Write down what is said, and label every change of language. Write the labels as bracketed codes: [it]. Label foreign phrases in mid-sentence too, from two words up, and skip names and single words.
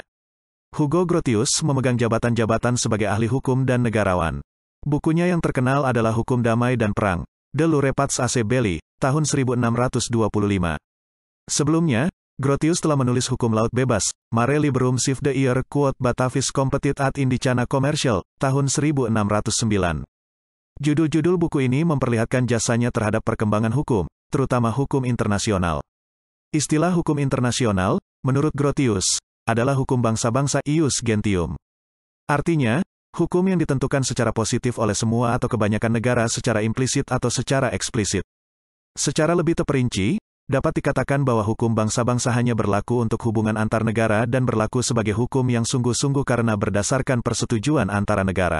[id] Hugo Grotius memegang jabatan-jabatan sebagai ahli hukum dan negarawan. Bukunya yang terkenal adalah Hukum Damai dan Perang, De Lure Pats Ac Belli, tahun 1625. Sebelumnya, Grotius telah menulis Hukum Laut Bebas, Mare Liberum Sive de Ier Quod Batavis Competit ad Indicana Commercial, tahun 1609. Judul-judul buku ini memperlihatkan jasanya terhadap perkembangan hukum, terutama hukum internasional. Istilah hukum internasional, menurut Grotius, adalah hukum bangsa-bangsa [la] ius gentium. [id] Artinya, hukum yang ditentukan secara positif oleh semua atau kebanyakan negara secara implisit atau secara eksplisit. Secara lebih terperinci, dapat dikatakan bahwa hukum bangsa-bangsa hanya berlaku untuk hubungan antar negara dan berlaku sebagai hukum yang sungguh-sungguh karena berdasarkan persetujuan antara negara.